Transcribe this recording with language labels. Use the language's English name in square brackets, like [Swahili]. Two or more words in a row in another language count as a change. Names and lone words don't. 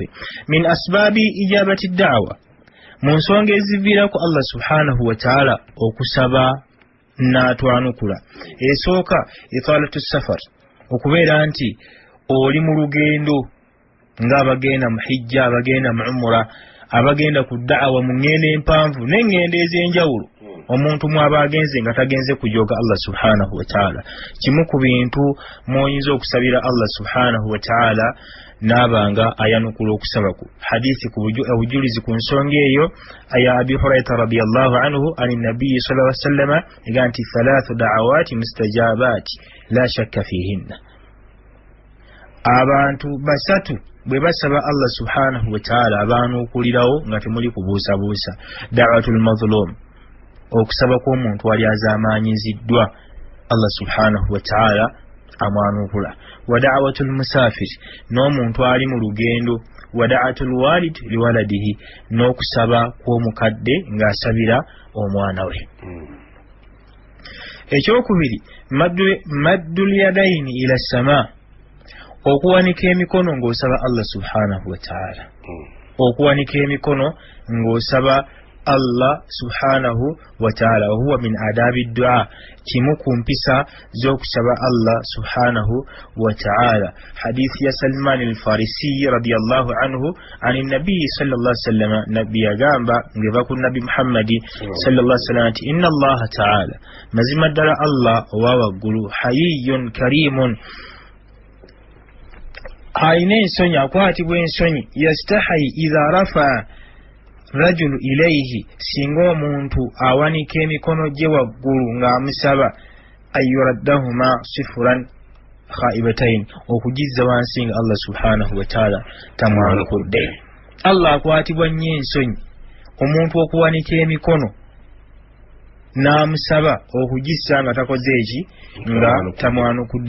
[Arabic] من أسباب إجابة الدعوة, [Ganda] mu nsonga eziviirako [Arabic] الله سبحانه وتعالى [Ganda] okusaba n'atwanukula, esooka [Arabic] إطالة السفر, [Ganda] okubeera nti oli mu lugendo ng'abagenda mu hijja, abagenda mu umra, abagenda ku da'wa mu ngendo empanvu n'engendo ez'enjawulo. Omuntu mwaba agenze nga tagenze kujoga [Arabic] الله سبحانه وتعالى, [Ganda] kimu ku bintu mw'oyinza okusabira [Arabic] الله سبحانه وتعالى [Ganda] n'abanga ayanukula okusaba ku. Hadithi ku obujulizi ku nsonga eyo aya [Arabic] Abi Hurayra رضي الله عنه أن النبي صلى الله عليه وسلم [Ganda] ega nti [Arabic] 3 دعوات مستجابات لا شك فيهن, [Ganda] abantu basatu bwe basaba [Arabic] الله سبحانه وتعالى [Ganda] abaanukulirawo nga temuli kubuusabuusa. [Arabic] دعوة المظلوم, [Ganda] okusaba kw'omuntu ali azaamaanyiziddwa [Arabic] الله سبحانه وتعالى [Ganda] amwanukula. [Arabic] ودعوة المسافر, [Ganda] n'omuntu ali mu lugendo. [Arabic] ودعوة الوالد لولده, [Ganda] n'okusaba kw'omukadde ng'asabira omwana we. Ekyokubiri, [Arabic] مد اليدين إلى السماء, [Ganda] okuwanika emikono ng'osaba [Arabic] الله سبحانه وتعالى. [Ganda] Okuwanika emikono ng'osaba [Arabic] الله سبحانه وتعالى, هو من آداب الدعاء, [Ganda] kimu ku mpisa z'okusaba [Arabic] الله سبحانه وتعالى. [Ganda] Hadithi ya [Arabic] Salman al-Farisi رضي الله عنه أن النبي صلى الله عليه وسلم, [Ganda] nabii agamba ngeva ku nabii Muhammad [Arabic] صلى الله عليه وسلم [Ganda] ati [Arabic] إن الله تعالى, [Ganda] mazima ddala Allah owa waggulu, [Arabic] حيي كريم, [Ganda] ayina ensonyi, akwatibwa ensonyi. [Arabic] يستحيي إذا رفع رجل إليه, [Ganda] singa omuntu awanika emikono gye waggulu ng'amusaba, [Arabic] أن يردهما صفرا خائبتين, [Ganda] okugizza wansi nga [Arabic] الله سبحانه وتعالى [Ganda] tamwanukudde. Allah akwatibwa nnyo ensonyi omuntu okuwanika emikono n'amusaba okugissa nga takoze eki, nga tamwanukudde.